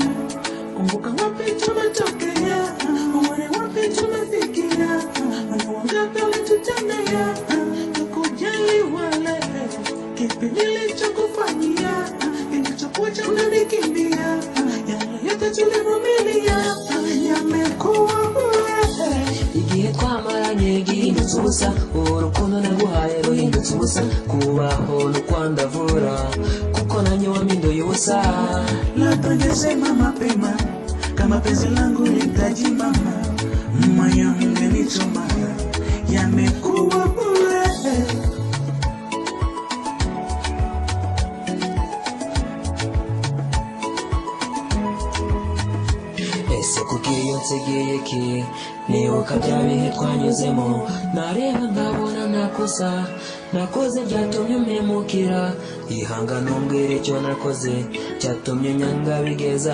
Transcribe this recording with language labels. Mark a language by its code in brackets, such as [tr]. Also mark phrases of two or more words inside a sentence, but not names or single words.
[sw] Kumbuka wapi tumetokea, uone wapi tumefikia, wale wangapi walitutendea, tukujali wale, kipi nilichokufanyia, kilichokuacha unanikimbia, yale yote tulivumilia, yamekuwa bure. [rw] Igihe twamaranye gihindutse ubusa, urukundo naguhaye ruhindutse ubusa, kubaho no kwandavura, kuko nanjye wampinduye ubusa. [sw] Labda ningesema mapema, kama penzi langu litaji mama, moyo ungenichoma, yamekuwa bure. [rw] Ese kuki yonsegeye ki, nibuka bya bihe twanyuzemo, nareba nkabona nakoze byatumye umpemukira, ihangane umbwire icyo nakoze cyatumye nyanga bigeza